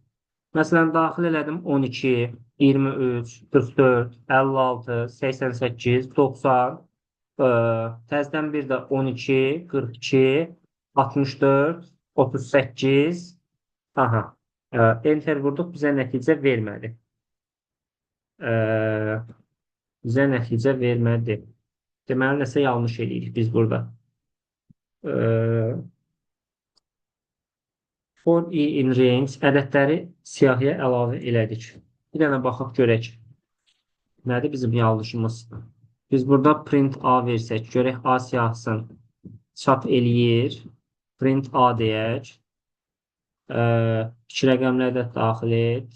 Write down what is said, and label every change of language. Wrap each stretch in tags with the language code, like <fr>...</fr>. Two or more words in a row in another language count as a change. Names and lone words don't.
<az>Məsələn, daxil elədim 12, 23, 44, 56, 88, 90, təzdən bir də 12, 42, 64, 38, aha, enter vurduq, bizə nəticə vermədi. Deməli, nəsə yanlış eləyirik biz burada.</az> <en>For i in range</en> <az>ədədləri siyahıya əlavə elədik. Bir dənə baxaq görək. Nədir bizim yanlışımız? Biz burada print A versək, görək A siyahısını çap eləyir. Print A deyək. 2 rəqəmli ədəd daxil et.</az>